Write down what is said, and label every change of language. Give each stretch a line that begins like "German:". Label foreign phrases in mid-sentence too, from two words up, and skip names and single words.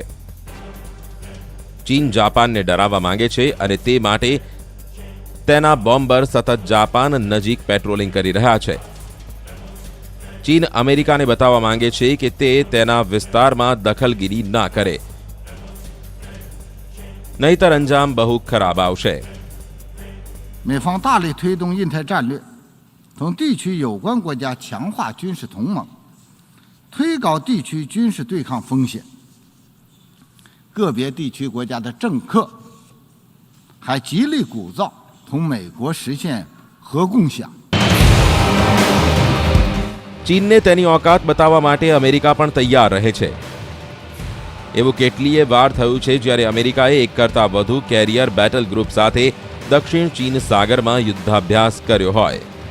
Gujarati: ચીન જાપાનને ડરાવવા માંગે છે અને તે માટે તેના બોમ્બર સતત જાપાન નજીક પેટ્રોલિંગ કરી રહ્યા છે. ચીન અમેરિકાને બતાવવા માંગે છે કે તે તેના વિસ્તારમાં દખલગીરી ના કરે, નહીતર અંજામ બહુ ખરાબ આવશે.
Chinese: 美方大力推动印太战略，同地区有关国家强化军事同盟，推高地区军事对抗风险。个别地区国家的政客还极力鼓噪同美国实现核共享。
Gujarati: ચીનને તેની ઓકાત બતાવવા માટે અમેરિકા પણ તૈયાર રહે છે. એવું કેટલીય વાર થયું છે જ્યારે અમેરિકાએ એક કરતા વધુ
English: carrier battle group
Gujarati: સાથે દક્ષિણ ચીન સાગરમાં યુદ્ધાભ્યાસ કર્યો હોય.